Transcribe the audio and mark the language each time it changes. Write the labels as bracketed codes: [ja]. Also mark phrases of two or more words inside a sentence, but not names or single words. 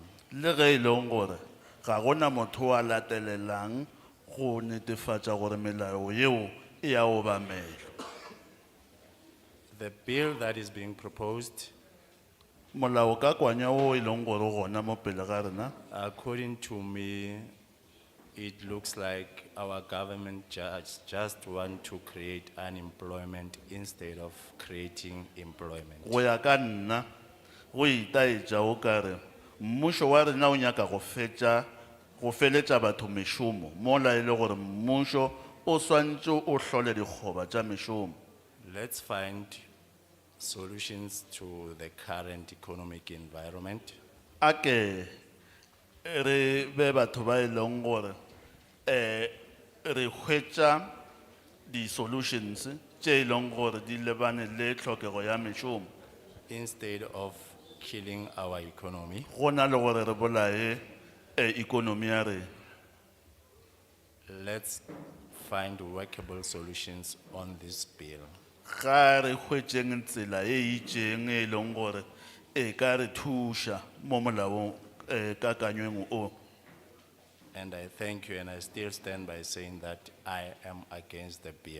[nso] Le ge e leng gore ga gona motho a latelelang go netefatša gore melao yeo e ya obamelwa. [en] The bill that is being proposed, [nso] Molaokakanywa wo e leng gore o gona mo pele ga rena, [en] according to me, it looks like our government just want to create unemployment instead of creating employment. [nso] go ya ka nna go itaetša o kare mmušo wa rena o nyaka go feletša batho mešomo mola e le gore mmušo o swantše o hlole dikgoba tša mešomo. [en] Let's find solutions to the current economic environment. [nso] Ake re be batho ba e leng gore re hwetša di-solutions tše e leng gore di lebane le tlhokego ya mešomo [en] instead of killing our economy. [nso] go na le gore re bolae economy ya rena. [en] Let's find workable solutions on this bill. [nso] Ga re hwetšeng tsela e itšeng e leng gore e ka re thuša mo molaong kakanyweng o. [en] And I thank you, and I still stand by saying that I am against the bill.